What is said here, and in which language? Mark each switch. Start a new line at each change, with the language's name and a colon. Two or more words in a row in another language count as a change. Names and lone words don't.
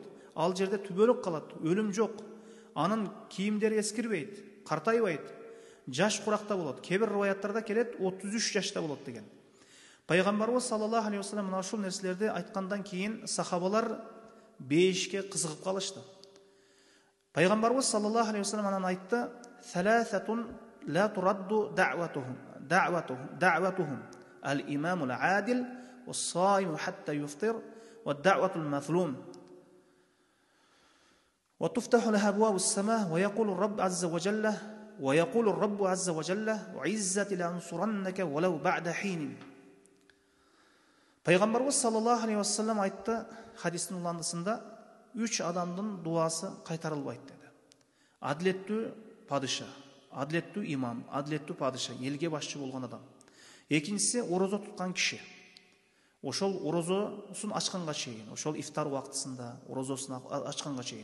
Kyrgyz: Ал жерде түбөлүк калат, өлүм жок. Анын кийимдери эскирбейт, картайбайт, жаш куракта болот. Кебир риваяттарда келет 33 жашта болот деген. Пайгамбарыбыз
Arabic: صلى الله عليه وسلم
Kyrgyz: мына ушул нерселерди айткандан кийин сахабалар бейишке кызыгып калышты. Пайгамбарыбыз
Arabic: صلى الله عليه وسلم
Kyrgyz: анан айтты:
Arabic: "ثلاثة لا ترد دعوتهم الإمام العادل والصائم حتى يفطر ودعوة المظلوم وتفتح لها أبواب السماء ويقول الرب عز وجل ويقول الرب عز وجل وعزتي لأنصرنك ولو بعد حين."
Kyrgyz: Пайгамбарыбыз
Arabic: صلى الله عليه وسلم
Kyrgyz: айтты хадистин уландысында, 3 адамдын дуасы кайтарылбайт деди. Адилеттүү падыша, адилеттүү имам, адилеттүү падыша, элге башчы болгон адам. Экинчиси орозо туткан киши. Ошол орозосун ачканга чейин, ошол ифтар убактысында орозосун ачканга чейин.